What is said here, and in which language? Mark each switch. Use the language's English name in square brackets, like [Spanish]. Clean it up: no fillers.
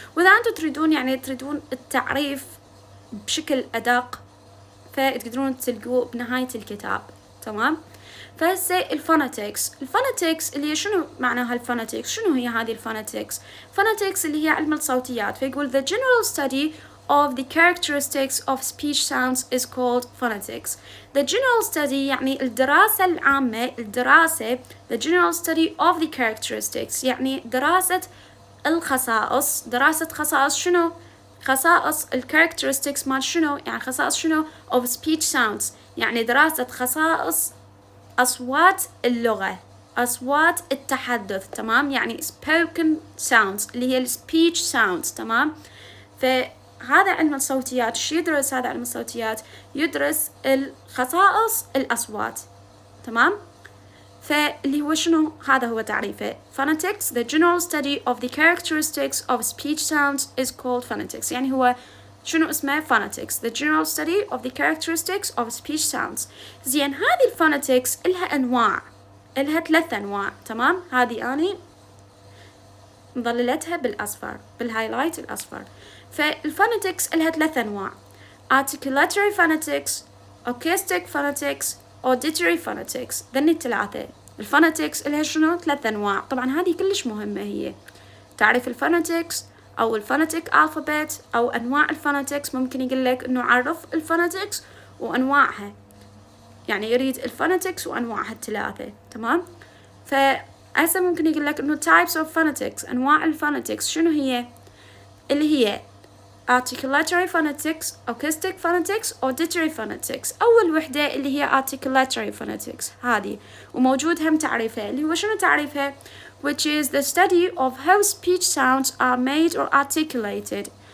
[Arabic] وإذا أنتم تريدون التعريف بشكل أدق فتقدرون تلقوه بنهاية الكتاب، تمام؟ فهسه الفونetics اللي هي شنو معناها الفونetics؟ شنو هي هذه الفونetics؟ phonetics اللي هي علم الصوتيات. [English] فيقول the general study of the characteristics of speech sounds is called phonetics. The general study [Arabic] يعني الدراسة العامة، [English] the general study of the characteristics [Arabic] يعني دراسة الخصائص. دراسة خصائص شنو؟ خصائص characteristics مال شنو؟ يعني خصائص شنو؟ [English] of speech sounds [Arabic] يعني دراسة خصائص أصوات اللغة، أصوات التحدث، تمام؟ يعني spoken sounds اللي هي speech sounds، تمام؟ فهذا علم الصوتيات. شو يدرس هذا علم الصوتيات؟ يدرس الخصائص الأصوات، تمام؟ فاللي هو شنو؟ هذا هو تعريفه. [English] phonetics the general study of the characteristics of speech sounds is called phonetics. [Arabic] يعني هو شنو اسمه؟ [English] phonetics the general study of the characteristics of speech sounds. [Arabic] زين هذه الفونetics إلها أنواع، إلها 3 أنواع، تمام؟ هذه أني مظللتها بالأصفر، بالهايلايت الأصفر. [English] فالفونetics إلها 3 أنواع: articulatory phonetics، acoustic phonetics، auditory phonetics. [Arabic] ذني الثلاثة. الفونetics إلها شنو؟ 3 أنواع. طبعا هذه كلش مهمة، هي تعرف الفونetics أو الفونيتيك alphabet أو أنواع الفونetics. ممكن يقول لك إنه عرف الفونetics وأنواعها، يعني يريد الفونetics وأنواعها الثلاثة، تمام؟ فهسه ممكن يقول لك إنه [English] types of phonetics، [Arabic] أنواع الفونetics شنو هي؟ اللي هي articulatory phonetics، acoustic phonetics، auditory phonetics. أول وحدة اللي هي articulatory phonetics هذه، وموجود هم تعريفها اللي هو شنو تعريفها؟ [English] which is the study of how speech sounds are made or articulated.